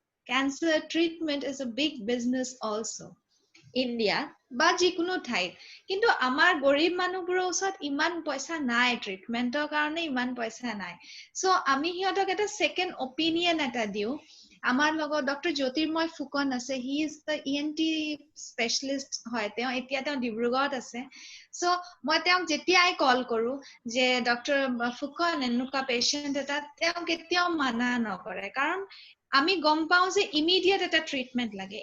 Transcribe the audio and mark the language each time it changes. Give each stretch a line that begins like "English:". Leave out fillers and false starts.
English: Cancer treatment is a big business also.
Assamese: India বা যিকোনো ঠাইত। কিন্তু আমাৰ গৰীব মানুহবোৰৰ ওচৰত ইমান পইচা নাই, ট্ৰিটমেন্টৰ কাৰণে ইমান পইচা নাই। সো আমি সিহঁতক এটা সেকেন্ড অপিনিয়ন এটা দিও। আমাৰ লগত ডক্টৰ জ্যোতিৰ্ময় ফুকন আছে,
English: he is the
Assamese: ENT specialist হয়, তেওঁ এতিয়া ডিব্ৰুগড়ত আছে। সো মই তেওঁক যেতিয়াই কল কৰো যে ডক্টৰ ফুকন এনেকুৱা পেশেন্ট এটা, তেওঁ কেতিয়াও মানা নকৰে, কাৰণ আমি গম পাও যে ইমিডিয়েট এটা ট্ৰিটমেন্ট লাগে।